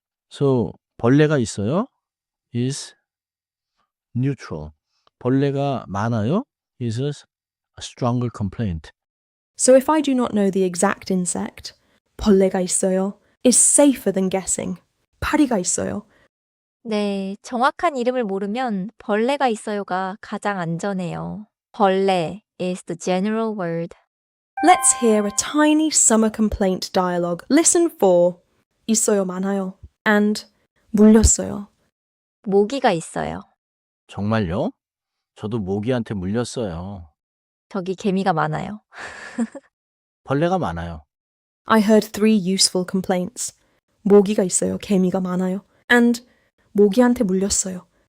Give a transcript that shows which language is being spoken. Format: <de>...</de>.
<en>So</en> <ko>벌레가 있어요</ko> <en>is neutral.</en> <ko>벌레가 많아요</ko> <en>is a stronger complaint. So if I do not know the exact insect,</en> <ko>벌레가 있어요</ko> <en>is safer than guessing.</en> <ko>파리가 있어요. 네, 정확한 이름을 모르면 벌레가 있어요가 가장 안전해요.</ko> <en>벌레 is the general word. Let's hear a tiny summer complaint dialogue. Listen for 있어요 많아요 and 물렸어요.</en> <ko>모기가 있어요. 정말요? 저도 모기한테 물렸어요. 저기 개미가 많아요. 벌레가 많아요.</ko> <en>I heard three useful complaints.</en> <ko>모기가 있어요, 개미가 많아요, and 모기한테 물렸어요.</ko>